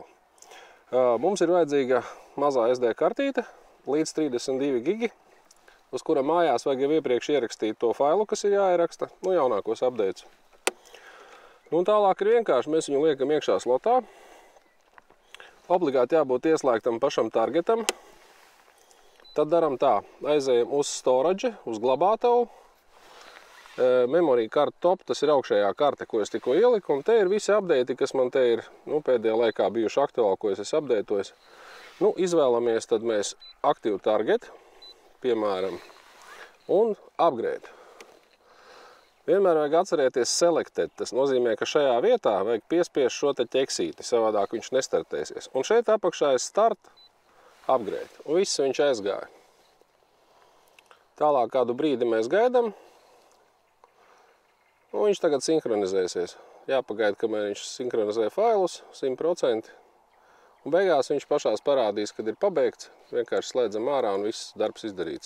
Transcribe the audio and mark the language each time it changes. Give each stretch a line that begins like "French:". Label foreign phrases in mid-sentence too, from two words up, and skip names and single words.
Latvian: Mums ir vajadzīga mazā SD kartīte līdz 32 gigi, uz kura mājās vajag jau iepriekš ierakstīt to failu, kas ir jāieraksta, nu jaunākos updates. Nu, un tālāk ir vienkārši, mēs viņu liekam iekšā slotā. Obligāti jābūt ieslēgtam pašam targetam. Tad daram tā, aizējam uz storage, uz glabātavu.
English: Memory card top,
Latvian: tas ir augšējā karte, ko es tikko ieliku, un te ir visi update, kas man te ir pēdējā laikā bijuši aktuāli, ko es esmu updatojis. Nu, izvēlamies tad mēs Active Target, piemēram, un upgrade. Vienmēr vajag atcerēties selected, tas nozīmē, ka šajā vietā vajag piespiest šo te ķeksīti, savādāk viņš nestartēsies. Un šeit apakšā ir start, upgrade, un viss viņš aizgāja. Tālāk kādu brīdi mēs gaidām. Un viņš tagad sinhronizēsies. Jāpagaida, kamēr viņš sinhronizē failus 100%. Un beigās viņš pašās parādīs, kad ir pabeigts. Vienkārši slēdzam ārā un viss darbs izdarīts.